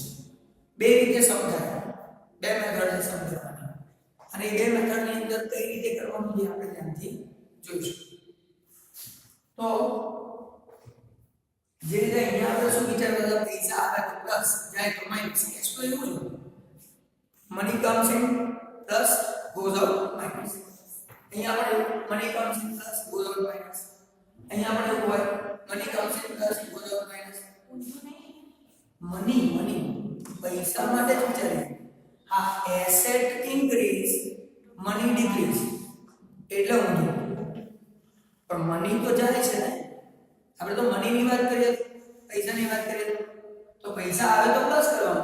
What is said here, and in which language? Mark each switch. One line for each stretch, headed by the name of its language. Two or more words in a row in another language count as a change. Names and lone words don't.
Gujarati: બે રીતે સમજાય, બે મેથડ છે સમજાવવાની અને એ બે મેથડ ની અંદર કઈ રીતે કરવાનું જે આપણે ધ્યાનથી જોઈશું. તો જે રીતે અહીંયા આપણે શું વિચારતા હતા, પૈસા આવે તો પ્લસ જાય તો માઈનસ.
English: cash flow
Gujarati: એવું છે,
English: money comes in plus goes out minus.
Gujarati: અહીંયા આપણે
English: money comes in plus goes out minus.
Gujarati: અહીંયા આપણે એવું હોય
English: money comes in plus goes out minus.
Gujarati: મની પૈસા માટે જ વિચારીએ. હા,
English: asset increase money decrease
Gujarati: એટલે ઊંધું. પણ મની તો જાય છે ને. આપણે તો મની ની વાત કરીએ, પૈસાની વાત કરીએ તો પૈસા આવે તો પ્લસ કરવાનું.